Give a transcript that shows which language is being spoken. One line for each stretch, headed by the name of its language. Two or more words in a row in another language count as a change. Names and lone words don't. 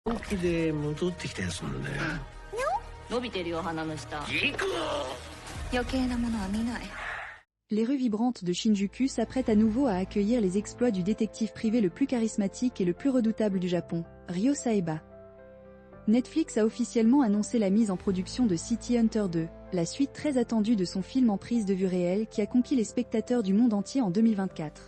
Japanese: 本気で戻ってきたやつなんだよ。伸びてるよ鼻の下。行くぞ。余計なものは見ない。
French: Les rues vibrantes de Shinjuku s'apprêtent à nouveau à accueillir les exploits du détective privé le plus charismatique et le plus redoutable du Japon, Ryo Saeba. Netflix a officiellement annoncé la mise en production de City Hunter 2, la suite très attendue de son film en prise de vue réelle qui a conquis les spectateurs du monde entier en 2024.